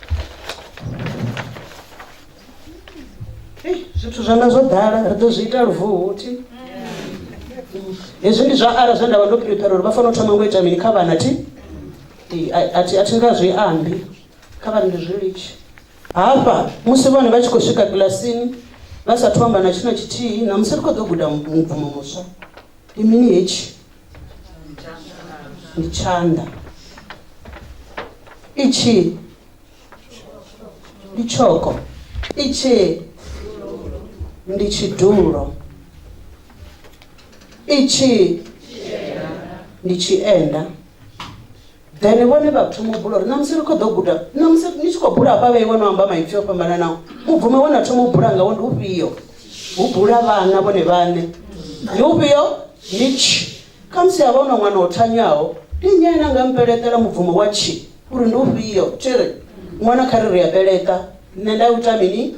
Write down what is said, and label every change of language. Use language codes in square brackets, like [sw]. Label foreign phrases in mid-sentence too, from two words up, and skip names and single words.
[ve] zwithu zwanga zwo ḓala ri ḓo zwi ita luvuhuthi hezwi ndi zwa ara zwe nda vha ndo prepare uri vha fanela u thoma ngo ita mini kha vhana athi nga zwi ambi kha vhana ndi zwi litshi hafha musi vhone vha tshi khou swika kilasini vha sathu amba na tshina tshithihi na musi ri khou ḓo guda mubvumo muswa ndi mini hetshi ndi tshanḓa ichi ndi tshoko ichi ndi tshidulo ichi ndi tshienda then vhone vha thoma u bula uri na musi ri khou ḓo guda na musi ni tshi khou bula hafha vheiwe no amba maipfi o fhambananaho mubvumo we na thoma u bula ngawo ndi ufhio hu bula vhana vhone vhaṋe ndi ufhio ndi tshi kha musi havha una ṅwana o thanyaho ndi nnyi ane anga mpeletela mubvumo wa tshi uri ndi ufhio tshiri ṅwana kha ri a peletha nṋe nda ita mini